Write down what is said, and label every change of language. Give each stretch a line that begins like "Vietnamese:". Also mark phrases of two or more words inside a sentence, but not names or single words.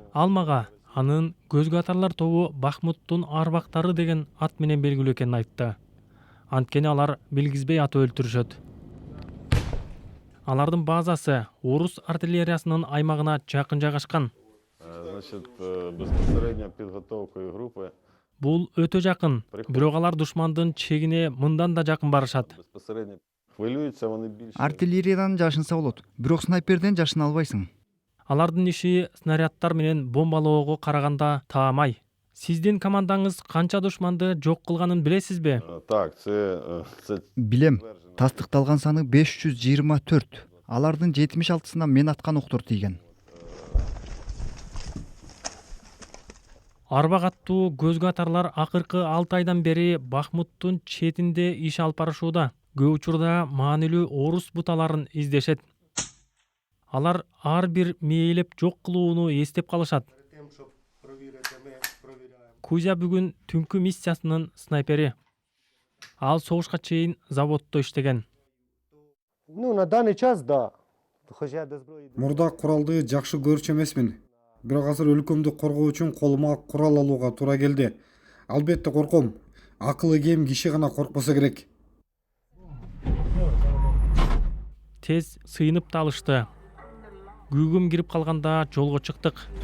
Kyrgyz: Ал мага анын көзгө атарлар тобу Бахмуттун Арбактары деген ат менен белгилүү экенин айтты. Анткени алар билгизбей атып өлтүрүшөт. Алардын базасы орус артиллериясынын аймагына жакын жайгашкан.
Russian: Значит,
Ukrainian: безпосередньо підготовкою групи.
Kyrgyz: Бул өтө жакын, бирок алар душмандын чегине мындан да жакын барышат.
Ukrainian: Безпосередньо хвилюються вони більше.
Kyrgyz: Артиллериядан жашынса болот, бирок снайперден жашына албайсың. Алардын иши снаряддар менен бомбалоого караганда таамай. Сиздин командаңыз канча душманды жок кылганын билесизби?
Ukrainian: Так, це
Kyrgyz: Билем, тастыкталган саны 524. Алардын 76-сына мен аткан октор тийген. Арбак аттуу көзгө атарлар акыркы 6 айдан бери Бахмуттун четинде иш алып барышууда. Көп учурда маанилүү орус буталарын издешет. Алар ар бир мээлеп жок кылууну эстеп калышат. Кузя бүгүн түнкү миссиясынын снайпери. Ал согушка чейин заводдо иштеген.
Russian: Ну, на данный час, да.
Ukrainian: Хоча до зброї.
Kyrgyz: Мурда куралды жакшы көрчү эмесмин. Бирок азыр өлкөмдү коргоо үчүн колума курал алууга туура келди. Албетте корком. Акылы кем киши гана коркпосо керек. Тез сыйынып да алышты. Гүгүм кирип калганда жолго чыктык.